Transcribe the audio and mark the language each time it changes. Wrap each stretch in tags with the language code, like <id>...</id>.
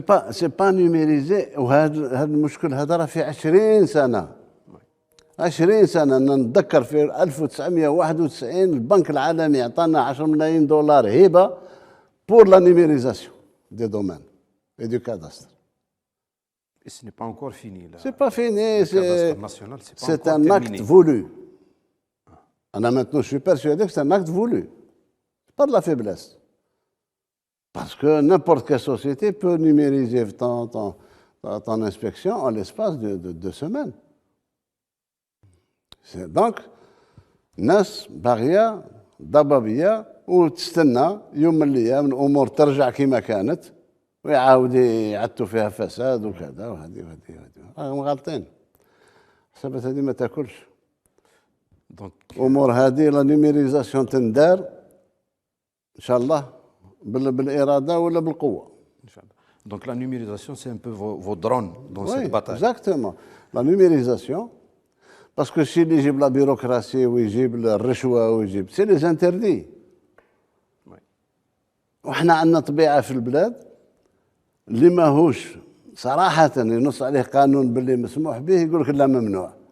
<fr>سي با نيميريزي.</fr> <ar>وهذا المشكل هذا راه في 20 سنه 20 سنه. انا نتذكر في 1991 البنك العالمي عطانا 10 ملايين دولار هبه</ar> <fr>بور لا نيميريزاسيون دي دومين et du cadastre. Et ce n'est pas encore fini. C'est pas fini. C'est un acte voulu. Maintenant, je suis persuadé que c'est un acte voulu. Pas de la faiblesse. Parce que n'importe quelle société peut numériser ton inspection en l'espace de 2 semaines.</fr> <ar>Donc, الناس باغيه ضبابيه وتستنى يوم من الايام الامور ترجع كما كانت ويعاود يعتوا فيها فساد وكذا وهذه راهم غالطين. حسابات هذه ما تاكلش. امور هذه لا نيميريزاسيون تندار ان شاء الله بالاراده ولا بالقوه. ان شاء الله.</ar> <fr>Donc la numérisation c'est un peu vos drones dans cette bataille. Exactement. La numérisation parce que si</fr> <ar>اللي يجيب لا بيروقراسي ويجيب الرشوه ويجيب</ar> <fr>سي لي انتردي.</fr> <ar>وحنا عندنا طبيعه في البلاد اللي ماهوش صراحة ينص عليه قانون باللي مسموح به يقول لك لا ممنوع.</ar>